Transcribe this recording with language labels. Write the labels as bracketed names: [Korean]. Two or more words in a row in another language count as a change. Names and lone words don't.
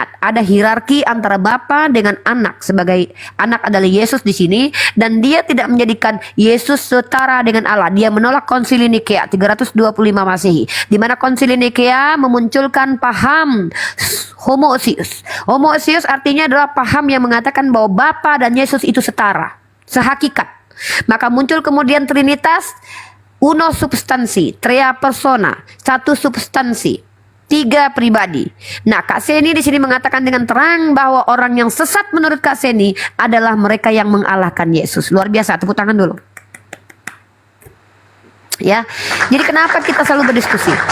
[Indonesian] Ada hierarki antara Bapa dengan anak. Sebagai anak adalah Yesus di sini, dan dia tidak menjadikan Yesus setara dengan Allah. Dia menolak Konsili Nikea 325 Masehi, di mana Konsili Nikea memunculkan paham homoousios. Homoousios artinya adalah paham yang mengatakan bahwa Bapa dan Yesus itu setara, sehakikat. Maka muncul kemudian Trinitas, [Latin] uno substansi, tria persona, [Indonesian] satu substansi, tiga pribadi. Nah, Kak Seni di sini mengatakan dengan terang bahwa orang yang sesat menurut Kak Seni adalah mereka yang mengalahkan Yesus. Luar biasa, tepuk tangan dulu. Ya, jadi kenapa kita selalu berdiskusi?